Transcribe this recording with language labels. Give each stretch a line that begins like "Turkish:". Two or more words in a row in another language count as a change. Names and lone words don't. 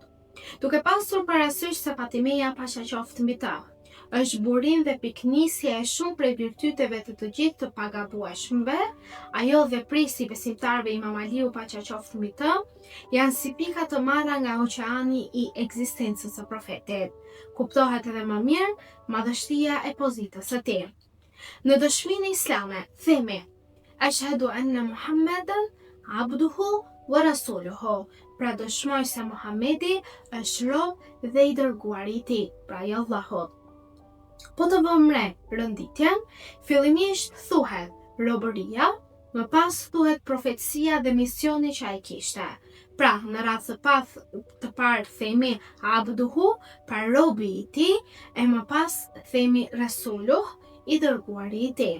Albanian: Duke pasur parasysh se Fatimia, paqja qoftë mbi të, është burim dhe piknisje e shumë prej virtyteve të gjithë të pagabueshmëve, ajo dhe prisi besimtarve Imam Aliu, paqja qoftë mbi të, janë si pika të marra nga oqeani i ekzistencës së profetit. Kuptohet edhe më mirë madhështia e pozitës së tij. Në dëshminë islame themi:
Arabic: "أشهد أن محمدا عبده ورسوله."
Albanian: Pra dëshmoj se Muhamedi është rob dhe i dërguari i tij, pra i Allahut. Po të vëmë re rënditjen, fillimisht thuhet robëria, më pas thuhet profetësia dhe misioni që ai kishte. Pra, në radhë të parë themi abduhu, pra robi i tij, e më pas themi rasuluh, i dërguari i tij.